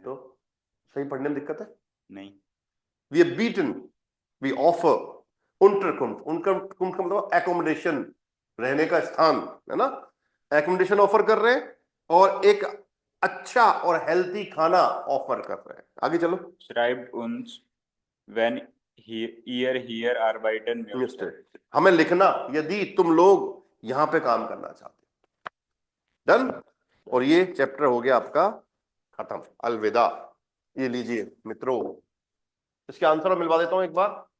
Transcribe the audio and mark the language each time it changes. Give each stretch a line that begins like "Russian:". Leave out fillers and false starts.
Hindi: तो सही पढ़ने में दिक्कत है? नहीं।
English: We are beaten, we offer
Hindi: Unterkunft का मतलब एकोमोडेशन, रहने का स्थान, है ना, एकोमोडेशन ऑफर कर रहे हैं और एक अच्छा और हेल्थी खाना ऑफर कर रहे हैं। आगे चलो।
German: Schreibt uns, wenn ihr hier arbeiten möchtet.
Hindi: हमें लिखना यदि तुम लोग यहां पे काम करना चाहते हो। डन। और ये चैप्टर हो गया आपका खत्म, अलविदा। ये लीजिए मित्रों, इसके आंसर मिलवा देता हूं एक बार।